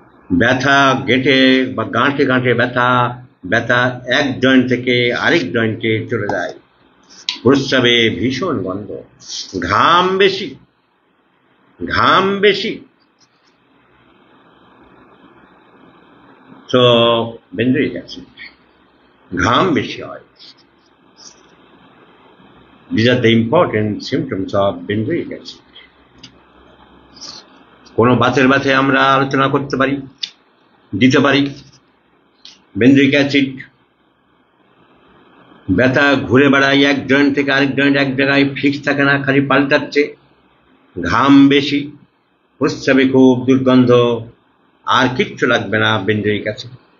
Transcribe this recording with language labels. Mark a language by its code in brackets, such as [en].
[bn] ব্যথা গেঁটে বা গাঁটে গাঁটে ব্যথা, ব্যথা এক জয়েন্ট থেকে আরেক জয়েন্টে চলে যায়, প্রস্রাবে ভীষণ গন্ধ, ঘাম বেশি, ঘাম বেশি, তো বেনজোয়িক অ্যাসিড, ঘাম বেশি হয়। [en] These are the important symptoms of benzoic acid. [bn] কোনো বাতের ব্যথায় আমরা আলোচনা করতে পারি, দিতে পারি বেনজোয়িক অ্যাসিড। ব্যথা ঘুরে বেড়ায় এক জয়েন্ট থেকে আরেক জয়েন্ট, এক জায়গায় ফিক্স থাকে না, খালি পাল্টাচ্ছে, ঘাম বেশি, প্রস্রাবে খুব দুর্গন্ধ, আর কিচ্ছু লাগবে না বেনজোয়িক অ্যাসিড।